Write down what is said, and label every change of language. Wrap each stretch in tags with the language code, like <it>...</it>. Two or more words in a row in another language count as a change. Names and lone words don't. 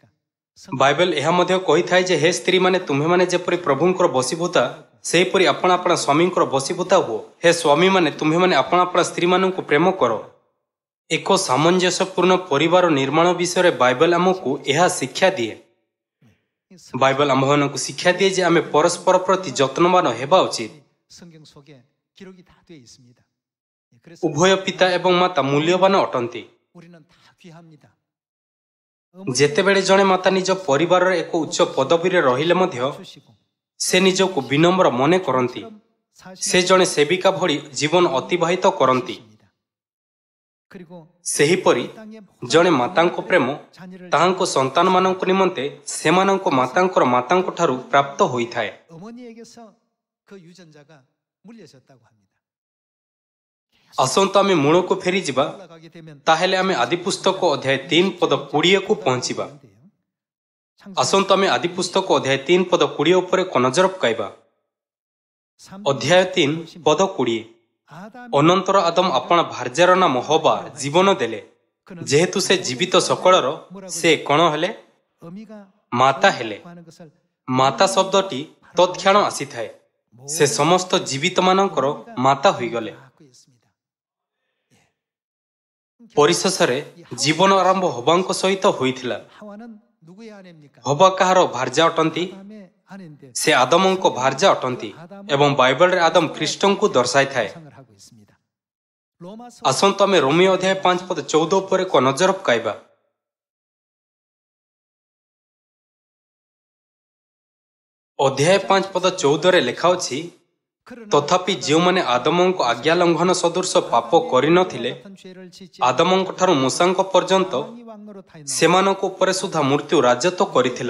<or>ବାଇବେଲ ଏହା ମଧ୍ୟ କହିଥାଏ ଯେ ହେ ସ୍ତ୍ରୀମାନେ, ତୁମ୍ଭେମାନେ ଯେପରି ପ୍ରଭୁଙ୍କର ବଶୀଭୂତା, ସେହିପରି ଆପଣା ଆପଣା ସ୍ୱାମୀଙ୍କର ବଶୀଭୂତା ହୁଅ। ହେ ସ୍ୱାମୀମାନେ, ତୁମ୍ଭେମାନେ ଆପଣା ଆପଣା ସ୍ତ୍ରୀମାନଙ୍କୁ ପ୍ରେମ କର। ଏକ ସାମଞ୍ଜସ୍ୟପୂର୍ଣ୍ଣ ପରିବାର ନିର୍ମାଣ ବିଷୟରେ ବାଇବେଲ ଆମକୁ ଏହା ଶିକ୍ଷା ଦିଏ। ବାଇବେଲ ଆମ୍ଭମାନଙ୍କୁ ଶିକ୍ଷା ଦିଏ ଯେ ଆମେ ପରସ୍ପର ପ୍ରତି ଯତ୍ନବାନ ହେବା ଉଚିତ।</or> <ko>성경 속에 기록이 다 되어 있습니다. 그래서</ko> <or>ଉଭୟ ପିତା ଏବଂ ମାତା ମୂଲ୍ୟବାନ ଅଟନ୍ତି।</or> <ko>우리는 다 귀합니다.</ko> <or>ଯେତେବେଳେ ଜଣେ ମାତା ନିଜ ପରିବାରର ଏକ ଉଚ୍ଚ ପଦବୀରେ ରହିଲେ ମଧ୍ୟ</or> <ko>주시고</ko> <or>ସେ ନିଜକୁ ବିନମ୍ର ମନେ କରନ୍ତି। ସେ ଜଣେ ସେବିକା ଭଳି ଜୀବନ ଅତିବାହିତ କରନ୍ତି।</or> <ko>그리고</ko> <or>ସେହିପରି ଜଣେ ମାତାଙ୍କ ପ୍ରେମ ତାହାଙ୍କ ସନ୍ତାନମାନଙ୍କ ନିମନ୍ତେ ସେମାନଙ୍କ ମାତାଙ୍କର ମାତାଙ୍କ ଠାରୁ ପ୍ରାପ୍ତ ହୋଇଥାଏ।</or> <ko>어머니에게서 그 유전자가 물려졌다고 합니다.</ko> <or>ଆସନ୍ତୁ ଆମେ ମୂଳକୁ ଫେରିଯିବା।</or> <ko>올라가게 되면</ko> <or>ତାହେଲେ ଆମେ ଆଦିପୁସ୍ତକ ଅଧ୍ୟାୟ 3 ପଦ 20କୁ ପହଞ୍ଚିବା। ଆସନ୍ତୁ ଆମେ ଆଦିପୁସ୍ତକ ଅଧ୍ୟାୟ 3 ପଦ 20 ଉପରେ ନଜର ପକାଇବା। ଅଧ୍ୟାୟ 3 ପଦ 20। ଅନନ୍ତର ଆଦମ ଆପଣା ଭାର୍ଯ୍ୟାର ନାମ ହବା ଜୀବନ ଦେଲେ। ଯେହେତୁ ସେ ଜୀବିତ ସକଳର ସେ କ'ଣ ହେଲେ?</or> <ko>어미가</ko> <or>ମାତା ହେଲେ।</or> <ko>하는 것을</ko> <or>ମାତା ଶବ୍ଦଟି ତତ୍କ୍ଷଣ ଆସିଥାଏ। ସେ ସମସ୍ତ ଜୀବିତମାନଙ୍କର ମାତା ହୋଇଗଲେ।</or> <ko>갖고 있습니다.</ko> <or>ପରିଶେଷରେ ଜୀବନ ଆରମ୍ଭ ହବାଙ୍କ ସହିତ ହୋଇଥିଲା।</or> <ko>하와는 누구의 아내입니까?</ko> <or>ହବା କାହାର ଭାର୍ଯ୍ୟା ଅଟନ୍ତି?</or> <ko>아담의 아내인데</ko> <or>ସେ ଆଦମଙ୍କ ଭାର୍ଯ୍ୟା ଅଟନ୍ତି ଏବଂ ବାଇବଲରେ ଆଦମ ଖ୍ରୀଷ୍ଟଙ୍କୁ ଦର୍ଶାଇଥାଏ।</or> <ko>상을 하고 있습니다. 로마서</ko> <or>ଆସନ୍ତୁ ଆମେ ରୋମିଓ ଅଧ୍ୟାୟ 5 ପଦ 14 ଉପରେ ନଜର ପକାଇବା। ଅଧ୍ୟାୟ 5 ପଦ 14ରେ ଲେଖା ଅଛି, ତଥାପି ଯେଉଁମାନେ ଆଦମଙ୍କ ଆଜ୍ଞା ଲଙ୍ଘନ ସଦୃଶ ପାପ କରିନଥିଲେ, ଆଦମଙ୍କ ଠାରୁ ମୂଷାଙ୍କ ପର୍ଯ୍ୟନ୍ତ ସେମାନଙ୍କ ଉପରେ ସୁଦ୍ଧା ମୃତ୍ୟୁ ରାଜତ୍ୱ କରିଥିଲା।</or>